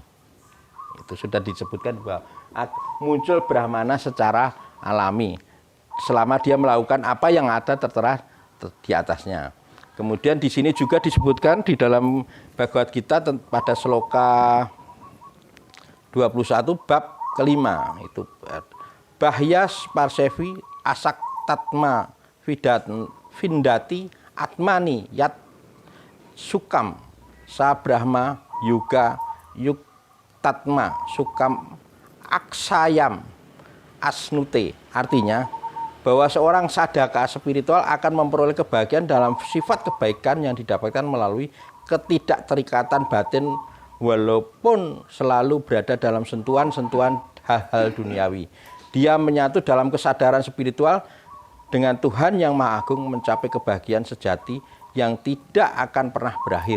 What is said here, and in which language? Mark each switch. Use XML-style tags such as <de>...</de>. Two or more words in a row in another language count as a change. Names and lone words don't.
<id>Itu sudah disebutkan bahwa muncul Brahmana secara alami selama dia melakukan apa yang ada tertera di atasnya. Kemudian di sini juga disebutkan di dalam Bhagavad Gita pada sloka 21 bab kelima itu</id> <sa>Bahyas Parsevi Asak Tatma Vindati Atmani Yat Sukam Sa Brahma Yuga Yuk Tatma Sukam Aksayam Asnute.</sa> <id>Artinya bahwa seorang sadaka spiritual akan memperoleh kebahagiaan dalam sifat kebaikan yang didapatkan melalui ketidakterikatan batin walaupun selalu berada dalam sentuhan-sentuhan hal-hal duniawi. Dia menyatu dalam kesadaran spiritual dengan Tuhan Yang Maha Agung, mencapai kebahagiaan sejati yang tidak akan pernah berakhir.</id>